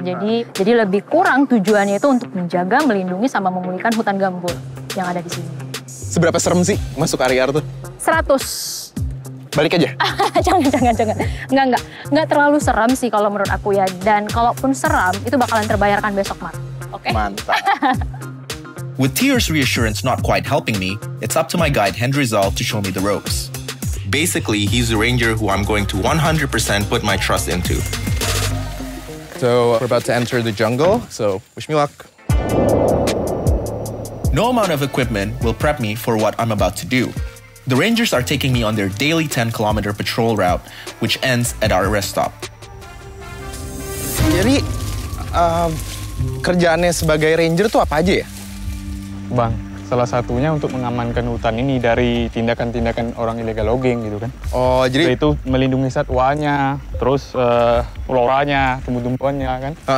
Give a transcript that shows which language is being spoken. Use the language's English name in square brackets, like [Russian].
[Indonesian] Jadi lebih kurang tujuannya itu untuk menjaga, melindungi, sama memulihkan hutan gambut yang ada di sini. Seberapa serem sih masuk RER tuh? 100. Balik aja? Jangan. Nggak terlalu seram sih kalau menurut aku ya. Dan kalaupun seram, itu bakalan terbayarkan besok, Mar. Oke? Mantap. [English] With Tear's reassurance not quite helping me, it's up to my guide Hendrizal to show me the ropes. Basically, he's the ranger who I'm going to 100% put my trust into. So we're about to enter the jungle, so wish me luck. No amount of equipment will prep me for what I'm about to do. The rangers are taking me on their daily 10-kilometer patrol route, which ends at our rest stop. [Indonesian] Jadi, kerjaannya sebagai ranger tuh apa aja ya? Bang, salah satunya untuk mengamankan hutan ini dari tindakan-tindakan orang ilegal logging gitu kan. Oh, jadi itu melindungi satwanya, terus floranya, tumbuh-tumbuhannya kan.